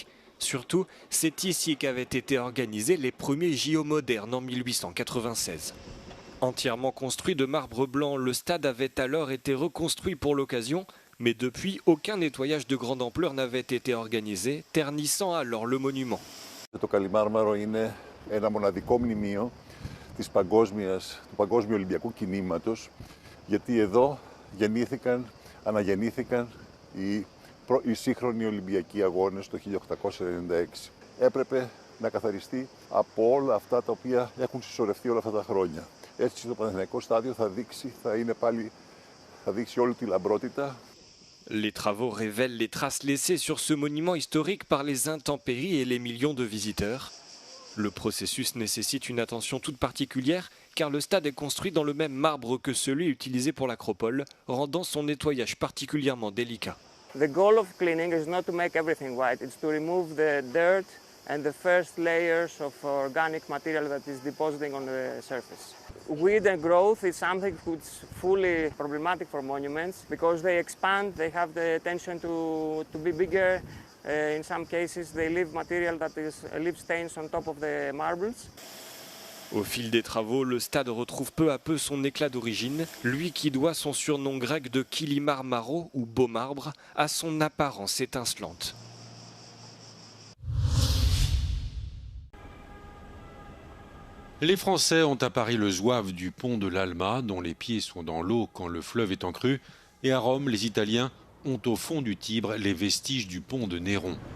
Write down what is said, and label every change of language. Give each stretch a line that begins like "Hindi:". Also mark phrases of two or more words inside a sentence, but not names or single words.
French: Surtout, c'est ici qu'avaient été organisés les premiers JO modernes en 1896. Entièrement construit de marbre blanc, le stade avait alors été reconstruit pour l'occasion, mais depuis, aucun nettoyage de grande ampleur n'avait été organisé, ternissant alors le monument.
Greek: Το Καλιμάρμαρο είναι ένα μοναδικό μνημείο του Παγκόσμιου Ολυμπιακού Κινήματος, γιατί εδώ αναγεννήθηκαν οι σύγχρονοι Ολυμπιακοί Αγώνες το 1896. Έπρεπε να καθαριστεί από όλα αυτά τα οποία έχουν συσσωρευτεί όλα αυτά τα χρόνια. Έτσι το Παναθηναϊκό στάδιο θα δείξει όλη τη λαμπρότητα.
French: Les travaux révèlent les traces laissées sur ce monument historique par les intempéries et les millions de visiteurs. Le processus nécessite une attention toute particulière car le stade est construit dans le même marbre que celui utilisé pour l'acropole, rendant son nettoyage particulièrement délicat.
English: The goal of cleaning is not to make everything white, it's to remove the dirt and the first layers of organic material that is depositing on the surface. Weed and growth is something that's fully problematic for monuments because they expand, they have the tension to be bigger. In some cases they leave material that leave stains on top of the marbles.
French: Au fil des travaux, le stade retrouve peu à peu son éclat d'origine, lui qui doit son surnom grec de Kilimarmaro ou beau marbre à son apparence étincelante. Les Français ont apparu le zouave du pont de l'Alma, dont les pieds sont dans l'eau quand le fleuve est en crue, et à Rome, les Italiens ont au fond du Tibre les vestiges du pont de Néron.